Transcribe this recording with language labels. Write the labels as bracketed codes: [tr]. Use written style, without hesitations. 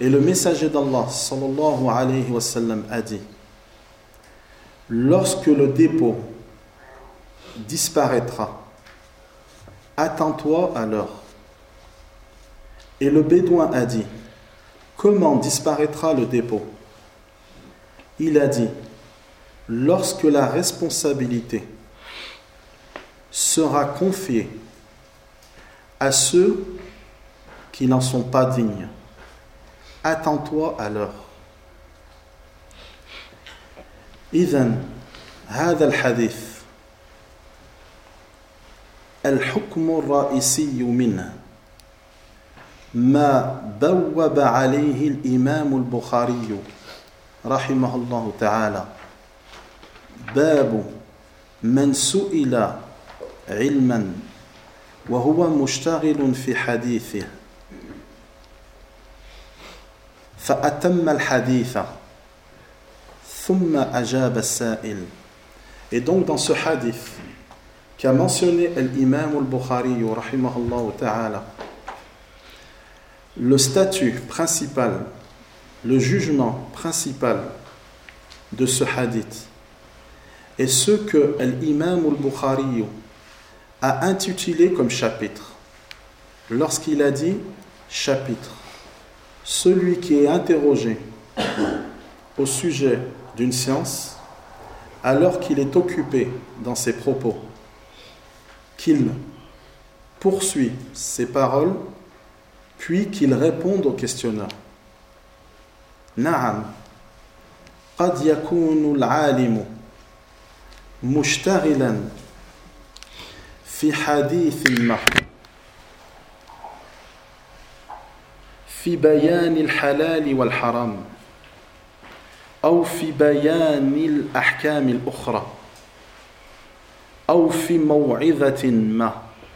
[fr] Et le messager d'Allah, sallallahu alayhi wa sallam, a dit, « lorsque le dépôt disparaîtra. Attends-toi alors. » Et le bédouin a dit, « Comment disparaîtra le dépôt ?» Il a dit, « Lorsque la responsabilité sera confiée à ceux qui n'en sont pas dignes, attends-toi alors. » [ar] إذن هذا الحديث الحكم الرئيسي منه ما بوب عليه الإمام البخاري رحمه الله تعالى باب من سئل علما وهو مشتغل في حديثه فأتم الحديث ثم أجاب السائل. [fr] Et donc dans ce hadith qu'a mentionné l'imam al-Bukhari rahimahullah ta'ala, le statut principal, le jugement principal de ce hadith est ce que l'imam al-Bukhari a intitulé comme chapitre lorsqu'il a dit chapitre, celui qui est interrogé au sujet d'une science, alors qu'il est occupé dans ses propos, qu'il poursuit ses paroles, puis qu'il réponde au questionneur. [ar] Na'am, qad yakunu al-'alim mushtaghilan fi hadith ma fi bayan al-halal wal-haram أو في بيان الأحكام الأخرى أو في موعظة ما